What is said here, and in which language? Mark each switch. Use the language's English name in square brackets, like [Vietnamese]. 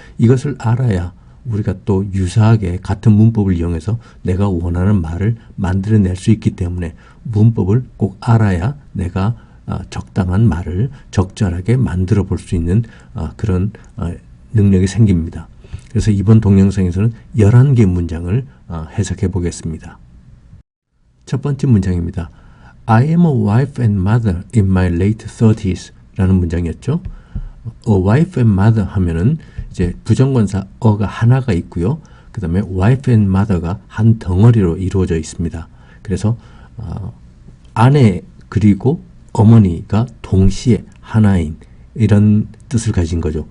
[Korean] 이것을 알아야 우리가 또 유사하게 같은 문법을 이용해서 내가 원하는 말을 만들어낼 수 있기 때문에 문법을 꼭 알아야 내가 적당한 말을 적절하게 만들어 볼 수 있는 그런 능력이 생깁니다. 그래서 이번 동영상에서는 11개 문장을 해석해 보겠습니다. 첫 번째 문장입니다. [English] I am a wife and mother in my late 30s [Korean] 라는 문장이었죠. [English] A wife and mother [Korean] 하면은 이제 부정관사 어가 하나가 있고요. 그 다음에 [English] wife and mother [Korean] 가 한 덩어리로 이루어져 있습니다. 그래서 아내 그리고 어머니가 동시에 하나인 이런 뜻을 가진 거죠.